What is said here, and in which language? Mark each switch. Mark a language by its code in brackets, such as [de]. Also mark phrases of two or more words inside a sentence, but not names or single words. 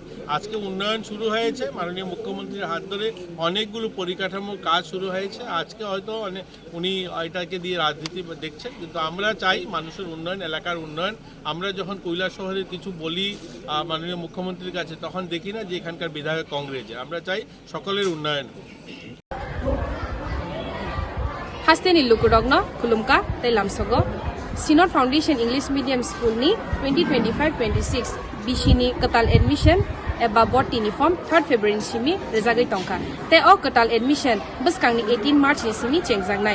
[bn] আজকে উন্নয়ন শুরু হয়েছে, মাননীয় মুখ্যমন্ত্রীর হাত ধরে অনেকগুলো পরিকাঠামোর কাজ শুরু হয়েছে। আজকে হয়তো উনি এটাকে দিয়ে রাজনীতি দেখছেন, কিন্তু আমরা চাই মানুষের উন্নয়ন, এলাকার উন্নয়ন। আমরা যখন কৈলাসহরের কিছু বলি মাননীয় মুখ্যমন্ত্রীর কাছে, তখন দেখি না যে এখানকার বিধায়ক কংগ্রেসে। আমরা চাই সকলের উন্নয়ন হোক। [trp] Hasteni Lukurogno, Kulumka, Telamsogo, Sinod Foundation English Medium School ni 2025-26 Bishini Katal Admission eba Botini Form 3rd February simi rezagai tongka. Te o Katal Admission buskangni 18 March ni simi chengjangnai.